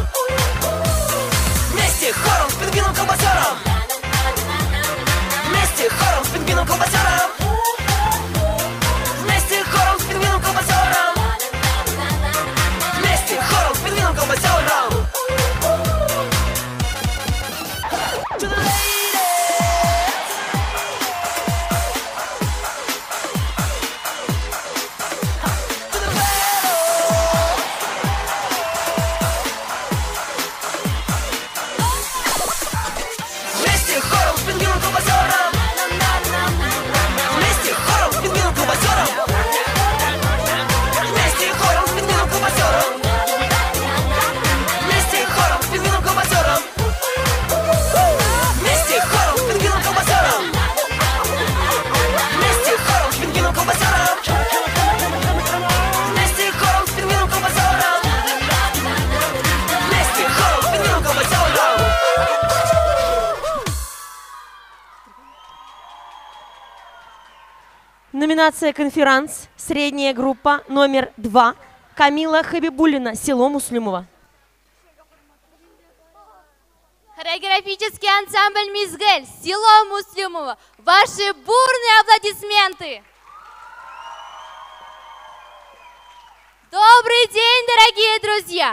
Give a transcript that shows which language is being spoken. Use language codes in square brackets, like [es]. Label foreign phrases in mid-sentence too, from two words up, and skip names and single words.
[ru] Вместе хором с пингвином-колбасером. Вместе хором с пингвином-колбасером. Вместе хором с пингвином-колбасером. Вместе хором с пингвином-колбасером. [en] To the ladies. To the fellows. [ru] Вместе хором с пингвином-колбасером. Вместе хором с пингвином-колбасером. Вместе хором с пингвином-колбасером. Вместе хором с пингвином-колбасером. Вместе хором с пингвином-колбасером. Вместе хором с пингвином-колбасером. Вместе хором с пингвином-колбасером. Вместе хором с пингвином-колбасером. Номинация «Конферанс». Средняя группа номер 2. Камила Хабибуллина, село Муслюмово. Хореографический ансамбль «Мизгель», село Муслюмово. Ваши бурные аплодисменты! Добрый день, дорогие друзья!